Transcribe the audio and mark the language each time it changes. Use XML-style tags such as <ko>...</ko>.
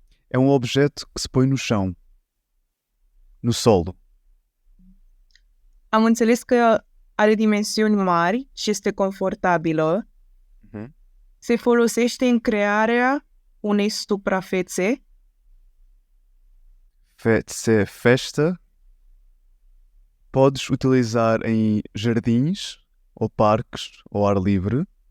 <pt>É um objeto que se põe no chão, no solo.</pt> <ro>Am înțeles că are dimensiuni mari și este confortabilă. Se folosește în crearea unei suprafețe.</ro> <pt>Festa. Podes utilizar em jardins ou parques ao ar livre.</pt>